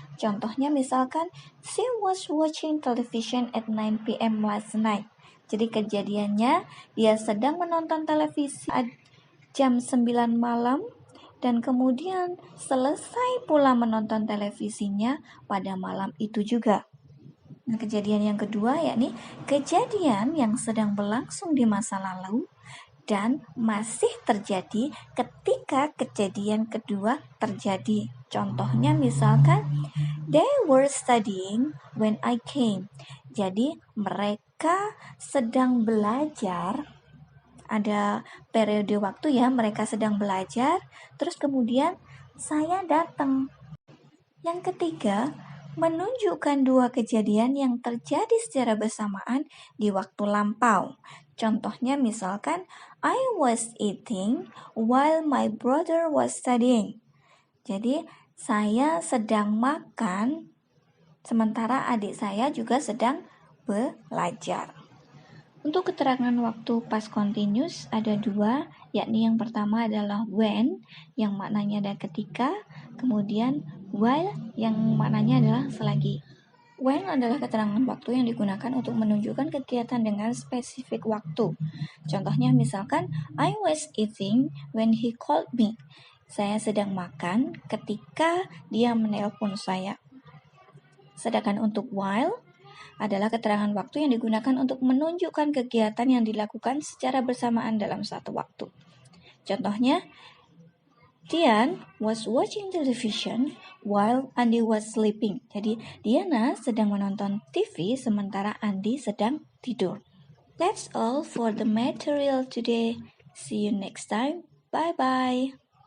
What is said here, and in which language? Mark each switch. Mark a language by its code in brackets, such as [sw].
[id] Contohnya misalkan, [en] she was watching television at 9 p.m. last night. [id] Jadi kejadiannya, dia sedang menonton televisi jam 9 malam dan kemudian selesai pula menonton televisinya pada malam itu juga. Nah, kejadian yang kedua yakni kejadian yang sedang berlangsung di masa lalu dan masih terjadi ketika kejadian kedua terjadi. Contohnya misalkan [en] they were studying when I came. [id] Jadi mereka sedang belajar, ada periode waktu ya, mereka sedang belajar, terus kemudian saya datang. Yang ketiga, menunjukkan dua kejadian yang terjadi secara bersamaan di waktu lampau. Contohnya misalkan, [en] I was eating while my brother was studying. [id] Jadi, saya sedang makan, sementara adik saya juga sedang belajar. Untuk keterangan waktu past continuous ada dua, yakni yang pertama adalah when, yang maknanya ada ketika, kemudian while, yang maknanya adalah selagi. When adalah keterangan waktu yang digunakan untuk menunjukkan kegiatan dengan spesifik waktu. Contohnya misalkan, [en] I was eating when he called me. [id] Saya sedang makan ketika dia menelpon saya. Sedangkan untuk while adalah keterangan waktu yang digunakan untuk menunjukkan kegiatan yang dilakukan secara bersamaan dalam satu waktu. Contohnya, [en] Dian was watching television while Andi was sleeping. [id] Jadi, Diana sedang menonton TV sementara Andi sedang tidur. [en] That's all for the material today. See you next time. Bye-bye.